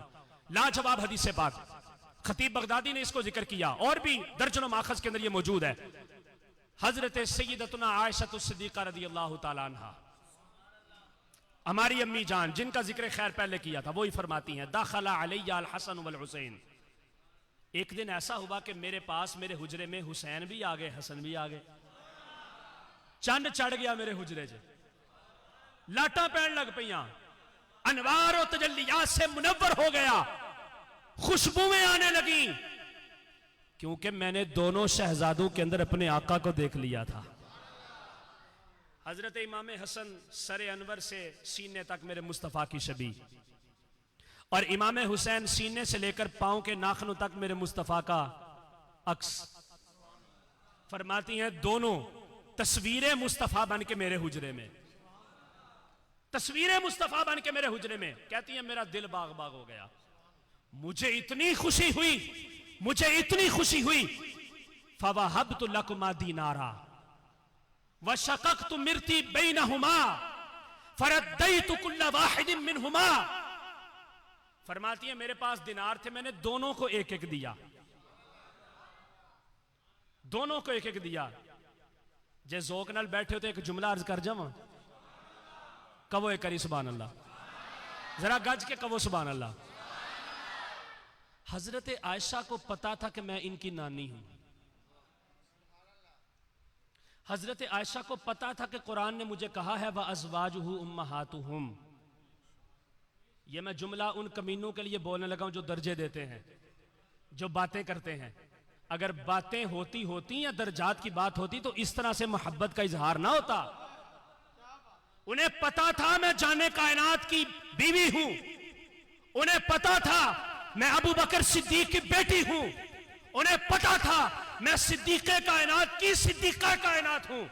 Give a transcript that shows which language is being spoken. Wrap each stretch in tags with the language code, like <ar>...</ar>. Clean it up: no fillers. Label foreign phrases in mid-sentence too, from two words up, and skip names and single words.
<hi>लाजवाब हदीस से पाक, खतीब बगदादी ने इसको जिक्र किया, और भी दर्जनों माखज़ के अंदर ये मौजूद है। हजरत सय्यदतुना आयशा सिद्दीक़ा</hi> <ar>رضي الله تعالى عنها,</ar> <hi>हमारी अम्मी जान जिनका जिक्र खैर पहले किया था, वो ही फरमाती हैं</hi> <ar>دخل علي الحسن والحسين.</ar> <hi>एक दिन ऐसा हुआ कि मेरे पास मेरे हुजरे में हुसैन भी आ गए, हसन भी आ गए।</hi> <pa>ਚੰਦ ਚੜ੍ਹ ਗਿਆ ਮੇਰੇ ਹੁਜਰੇ ਚ, ਲਾਟਾਂ ਪੈਣ ਲੱਗ ਪਈਆਂ,</pa> <hi>अनवार और तजल्लियात से मुनव्वर हो गया, खुशबुएं आने लगी, क्योंकि मैंने दोनों शहजादों के अंदर अपने आका को देख लिया था। हजरत इमाम हसन सरे अनवर से सीने तक मेरे मुस्तफा की शबी, और इमाम हुसैन सीने से लेकर पांव के नाखनों तक मेरे मुस्तफा का अक्स। फरमाती हैं दोनों तस्वीरें मुस्तफा बन के मेरे हुजरे में, तस्वीरें मुस्तफा बन के मेरे हुजरे में। कहती है मेरा दिल बाग बाग हो गया, मुझे इतनी खुशी हुई, मुझे इतनी खुशी हुई।</hi> <ar>فوهبت لكما دينارا وشققت مرطي بينهما فرددت كل واحد منهما,</ar> <hi>फरमाती है मेरे पास दिनार थे, मैंने दोनों को एक एक दिया, दोनों को एक एक दिया।</hi> <pa>ਜੇ ਜ਼ੌਕ ਨਾਲ ਬੈਠੇ ਹੋ ਤਾਂ ਇੱਕ ਜੁਮਲਾ ਅਰਜ਼ ਕਰ ਜਾਵਾਂ, ਕਹੋ ਇੱਕ ਕਰੀ</pa> <ar>سبحان الله,</ar> <pa>ਜ਼ਰਾ ਗੱਜ ਕੇ ਕਹੋ</pa> <ar>سبحان الله.</ar> <hi>हजरत आयशा को पता था कि मैं इनकी नानी हूं, हजरत आयशा को पता था कि कुरान ने मुझे कहा है</hi> <ar>وأزواجه أمهاتهم.</ar> <hi>ये मैं जुमला उन कमीनों के लिए बोलने लगा हूं जो दर्जे देते हैं, जो बातें करते हैं। अगर बातें होती या दर्जात की बात होती तो इस तरह से मोहब्बत का इजहार ना होता। उन्हें पता था मैं जाने कायनात की बीवी हूं, उन्हें पता था मैं अबू बकर सिद्दीक की बेटी हूं, उन्हें पता था मैं सिद्दीक़े कायनात की सिद्दीक़ा कायनात हूं।</hi>